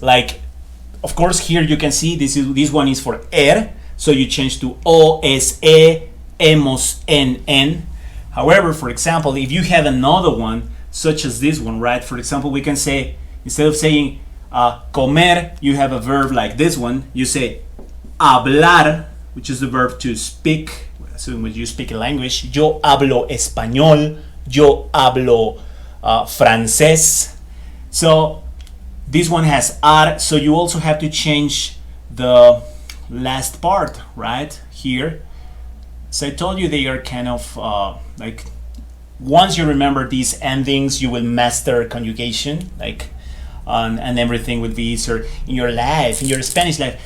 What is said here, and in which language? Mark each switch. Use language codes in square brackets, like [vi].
[en] Like, of course, here you can see this one is for so you change to o, s, e, hemos, en. However, for example, if you have another one such as this one, right? For example, we can say, instead of saying comer, you have a verb like this one. You say hablar, which is the verb to speak. So when you speak a language, [es] yo hablo español, yo hablo francés. [en] So this one has ar, so you also have to change the last part, right? Here. So I told you they are kind of like, once you remember these endings, you will master conjugation, like, and everything will be easier in your life, in your Spanish life.